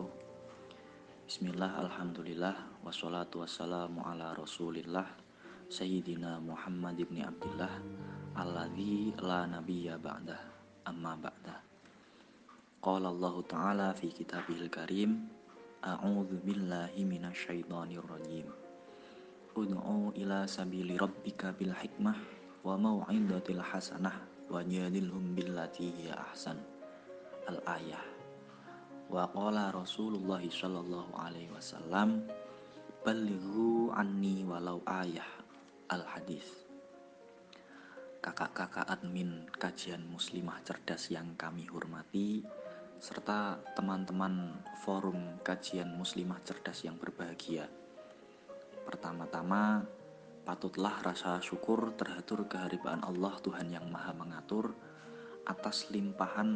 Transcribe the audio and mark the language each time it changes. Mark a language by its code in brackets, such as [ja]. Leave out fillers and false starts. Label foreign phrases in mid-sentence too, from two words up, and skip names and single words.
[ar] بسم الله، الحمد لله، والصلاة والسلام على رسول الله سيدنا محمد بن عبد الله الذي لا نبي بعده، أما بعد. قال الله تعالى في كتابه الكريم، أعوذ بالله من الشيطان الرجيم. ادع إلى سبيل ربك بالحكمة والموعظة الحسنة وجادلهم بالتي هي أحسن. Al-ayah. وقال رسول الله صلى الله عليه وسلم، بلغوا عني ولو آية. Al-hadis. [id] Kakak-kakak admin kajian muslimah cerdas yang kami hormati, serta teman-teman forum kajian muslimah cerdas yang berbahagia. Pertama-tama, patutlah rasa syukur terhatur kehadiran Allah Tuhan yang Maha Mengatur atas limpahan